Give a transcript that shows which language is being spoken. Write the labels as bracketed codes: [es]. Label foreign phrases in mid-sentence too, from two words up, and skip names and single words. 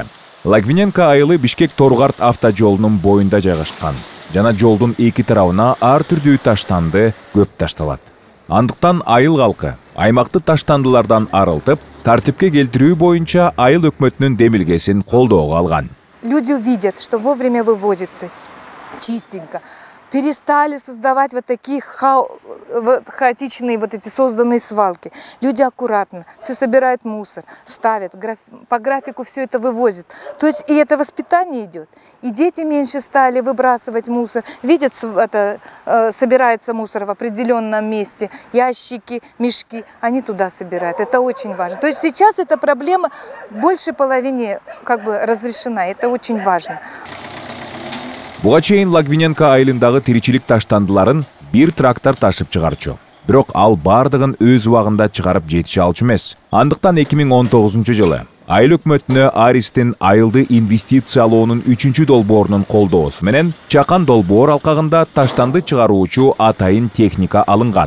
[ky] Логвиненко айылы Бишкек-Торгарт автожолунун боюнда жайгашкан жана жолдун эки тарабына ар түрдүү таштанды көп ташталат. Андыктан айыл калкы аймакты таштандылардан арылтып, тартипке келтирүү боюнча айыл өкмөтүнүн демилгесин колдоого алган. [ru] Люди видят, что вовремя вывозится чистенько. Перестали создавать вот такие хаотичные вот эти созданные свалки. Люди аккуратно все собирают мусор, ставят, по графику все это вывозят. То есть и это воспитание идет. И дети меньше стали выбрасывать мусор. Видят, это, собирается мусор в определенном месте, ящики, мешки, они туда собирают. Это очень важно. То есть сейчас эта проблема больше половине как бы разрешена. Это очень важно. [ky] Буга чейин Логвиненко айылындагы тиричилик таштандыларын бир трактор ташып чыгарчу. Бирок ал бардыгын өз убагында чыгарып жетише алчу эмес. Андыктан 2019-жылы айыл өкмөтүнө Аристин айылды инвестициялоонун 3-чү долбоорунун колдоосу менен Чакан долбоор алкагында таштанды чыгаруучу атайын техника алынган.